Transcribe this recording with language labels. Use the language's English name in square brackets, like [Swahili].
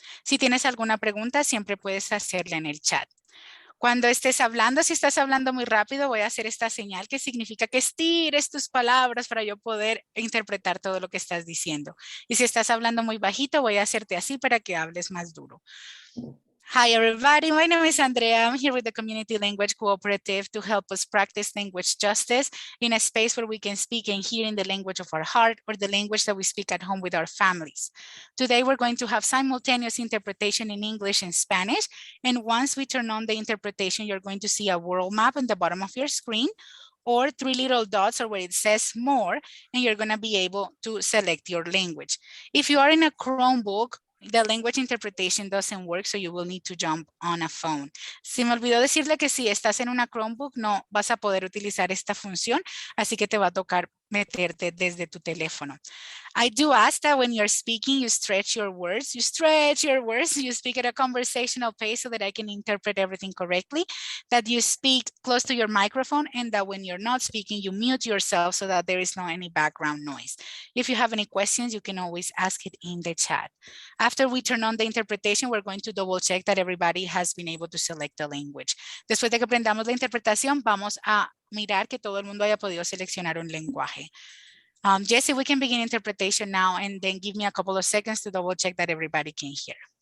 [Spanish] Si tienes alguna pregunta, siempre puedes hacerla en el chat. Cuando estés hablando, si estás hablando muy rápido, voy a hacer esta señal que significa que estires tus palabras para yo poder interpretar todo lo que estás diciendo. Y si estás hablando muy bajito, voy a hacerte así para que hables más duro. [English] Hi everybody, my name is Andrea. I'm here with the Community Language Cooperative to help us practice language justice in a space where we can speak and hear in the language of our heart or the language that we speak at home with our families. Today we're going to have simultaneous interpretation in English and Spanish, and once we turn on the interpretation, you're going to see a world map on the bottom of your screen or 3 little dots or where it says more, and you're going to be able to select your language. If you are in a Chromebook, the language interpretation doesn't work, so you will need to jump on a phone. [Spanish] Se me olvidó decirle que si estás en una Chromebook no vas a poder utilizar esta función, así que te va a tocar meterte desde tu teléfono. [English] I do ask that when you're speaking, you stretch your words, you speak at a conversational pace so that I can interpret everything correctly, that you speak close to your microphone, and that when you're not speaking, you mute yourself so that there is no any background noise. If you have any questions, you can always ask it in the chat. After we turn on the interpretation, we're going to double check that everybody has been able to select the language. [Spanish] Después de que aprendamos la interpretación, vamos a mirar que todo el mundo haya podido seleccionar un lenguaje. [English] Jesse, we can begin interpretation now and then give me a couple of seconds to double check that everybody can hear.